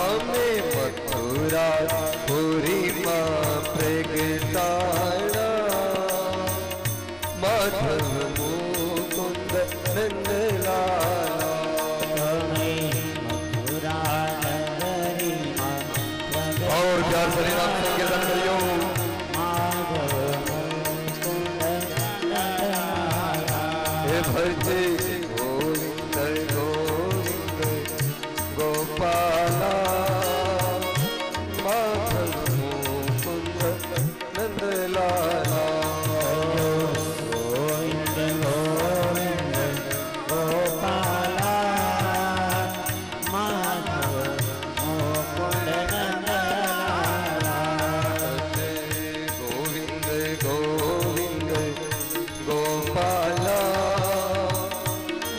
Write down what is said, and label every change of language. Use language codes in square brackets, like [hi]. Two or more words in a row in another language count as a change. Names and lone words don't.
[gu] અમે મથુરા પુરીમાં પ્રગટાણા માધવ મુકુંદ નંદલાલા તમે મથુરા નગરીમાં [hi] और प्यार से नाम संकीर्तन करियो। [gu] માધવ મુકુંદ નંદલાલા હે ભજતે ગોવિંદ ગોવિંદ ગોપાલા માધવ મુકુંદ નંદલાલા ગોવિંદ ગોવિંદ ગોપાલા માધવ મુકુંદ નંદલાલા गोविंद गोविंद गोपाला